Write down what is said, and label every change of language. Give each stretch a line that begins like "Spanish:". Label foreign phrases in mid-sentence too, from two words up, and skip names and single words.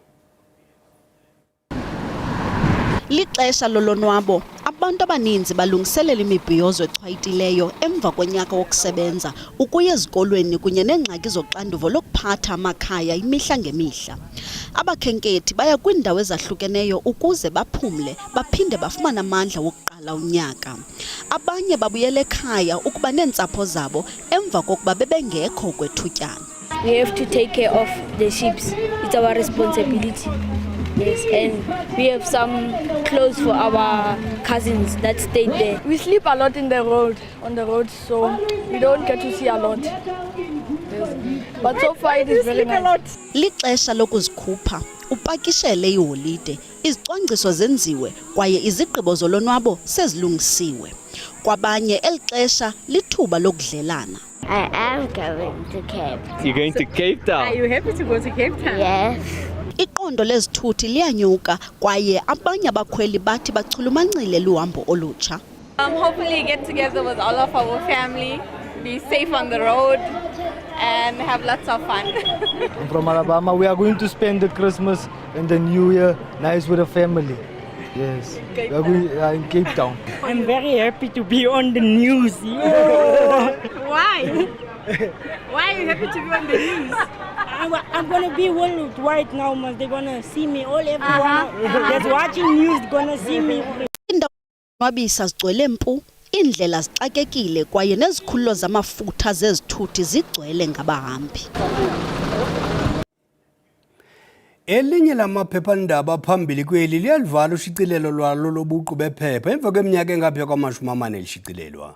Xhosa: Lixesha lolonwabo, abantu abaninzi balungiselela imibhiyozo echwayitileyo emva konyaka wokusebenza ukuya ezikolweni kunye neengxaki zoxanduvo lokuphatha amakhaya imihla ngemihla. Abakhenkethi baya kwiindawo ezahlukeneyo ukuze baphumle baphinde bafumane amandla wokuqala unyaka. Abanye babuyela ekhaya ukuba neentsapho zabo emva kokuba bebengekho kwethutyana.
English: We have to take care of the sheep. It's our responsibility. Yes, and we have some clothes for our cousins that stayed there. We sleep a lot on the road, so we don't get to see a lot. Yes. But so far it is very nice.
Xhosa: Lixesha lokuzikhupha, upakishele iholide, izicwangciso zenziwe kwaye izigqibo zolonwabo sezilungisiwe. Kwabanye elixesha lithuba lokudlelana.
English: I am going to Cape Town. You're going to Cape Town? Are you happy to go to Cape Town? Yes.
Xhosa: Iqondo lezithuthi liyanyuka kwaye abanye abakhweli bathi bachulumancile luhambo olutsha.
English: Hopefully get together with all of our family, be safe on the road and have lots of fun. I'm from Alabama. We are going to spend the Christmas and the New Year nice with the family. Yes, we are going in Cape Town. I'm very happy to be on the news. Yeah. Why? Why are you happy to be on the news? I'm going to be worldwide now, man. They're going to see me. All everyone that's watching news going to see me.
Xhosa: Wabisa zigcwele mpu, indlela zixakekile kwaye nezikhululo zamafutha zezithuthi zigcwele ngabahambi. Elinye lamaphephandaba phambili kweli liyalivala ushicilelo lwalo lobuqu bephepha emva kweminyaka engaphaya kwama-40 lishicilelwa.